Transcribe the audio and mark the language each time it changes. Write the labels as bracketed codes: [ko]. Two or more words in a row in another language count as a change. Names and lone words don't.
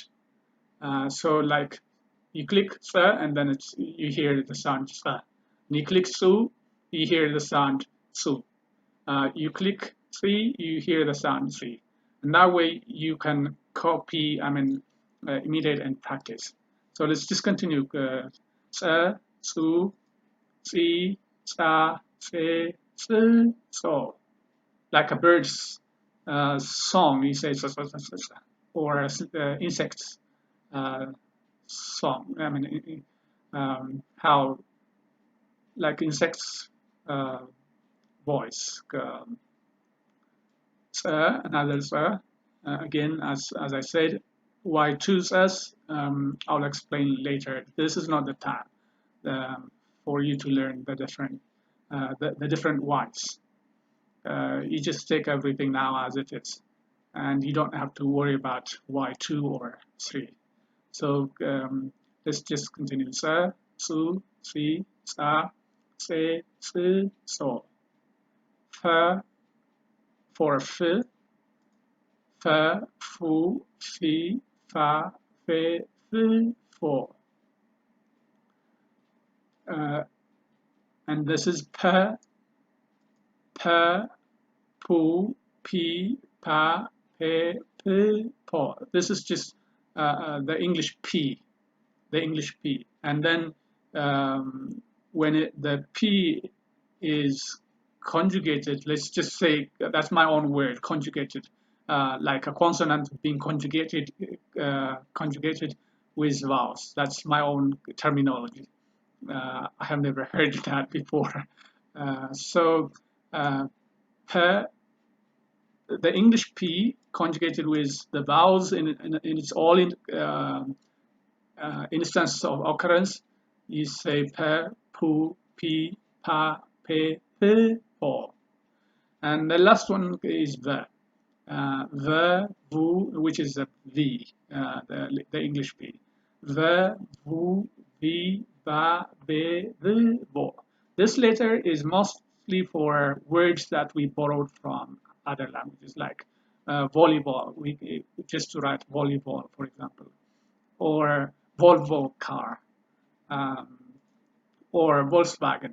[en] So like you click "sa" and then you hear the sound "sa." And you click "su," you hear the sound "su." You click "si," you hear the sound "si." And that way you can copy, imitate and practice. So let's just continue. "Sa," "su," "si," "sa," "se," "si," "so." Like a bird's song, you say "sa, sa, sa, sa, sa," or insects song. How like insects voice. Another again, as I said, why choose us? I'll explain later. This is not the time for you to learn the different whys. You just take everything now as it is, and you don't have to worry about why 2 or 3. So let's just continue. Sa, su, si, sa, se, si, so. Fa for f, fa, fu, fi, fa, fe, fi, fo. And this is pa, pa, pu, pi, pa, pe, pi, po. This is just the English P, and then when the P is conjugated, let's just say that's my own word, conjugated, like a consonant being conjugated with vowels. That's my own terminology. I have never heard that before. So the English P conjugated with the vowels in its all instance of occurrence, you say pe, pu, pi, pa, pe, pe, po. And the last one is the. The, vu, which is a V, the English P. The, vu, vi, va, ve, the, vo. This letter is mostly for words that we borrowed from other languages, like volleyball, just to write volleyball, for example, or Volvo car, um, or Volkswagen.